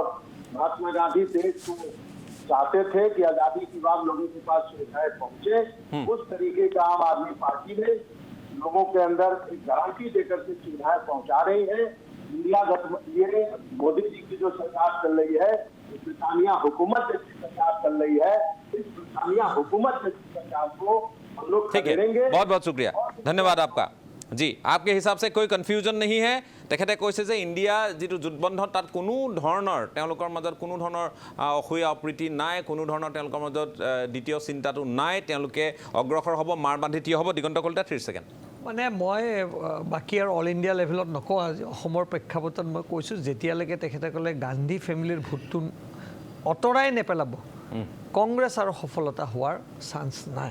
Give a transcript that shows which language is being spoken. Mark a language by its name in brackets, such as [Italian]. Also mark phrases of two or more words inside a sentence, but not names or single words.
[Hindi] महात्मा गांधी देश को चाहते थे कि आजादी के बाद लोगों के पास सुविधाएं पहुंचे उस तरीके का आम आदमी पार्टी ने लोगों के अंदर एक गारंटी देकर के सुविधाएं पहुंचा रही है इंडिया ये मोदी जी की जो सरकार चल रही है ब्रिटानिया हुकूमत जैसी सरकार चल रही है इस इंतजामिया हुकूमत के सरकार को हम लोग ठीक है, खदेड़ेंगे। बहुत बहुत शुक्रिया, धन्यवाद आपका। जी, आपके हिसाब से कोई कन्फ्यूजन नहीं है। [Assamese] তেখেতে কৈছে যে ইণ্ডিয়া যিটো জোটবন্ধন তাত কোনো ধৰণৰ তেওঁলোকৰ মাজত কোনো ধৰণৰ অসূয়া অপ্ৰীতি নাই, কোনো ধৰণৰ তেওঁলোকৰ মাজত দ্বিতীয় চিন্তাটো নাই, তেওঁলোকে অগ্ৰসৰ হ'ব, মাৰ বান্ধি থিয় হ'ব। দিগন্ত কলিতা 30 ছেকেণ্ড। মানে মই বাকী আৰু [English] all India level [Assamese] নকওঁ, আজি অসমৰ প্ৰেক্ষাপটত মই কৈছোঁ যেতিয়ালৈকে তেখেতসকলে [English] Gandhi family [Assamese] ভোটটো অঁতৰাই নেপেলাব কংগ্ৰেছ আৰু সফলতা হোৱাৰ চান্স নাই।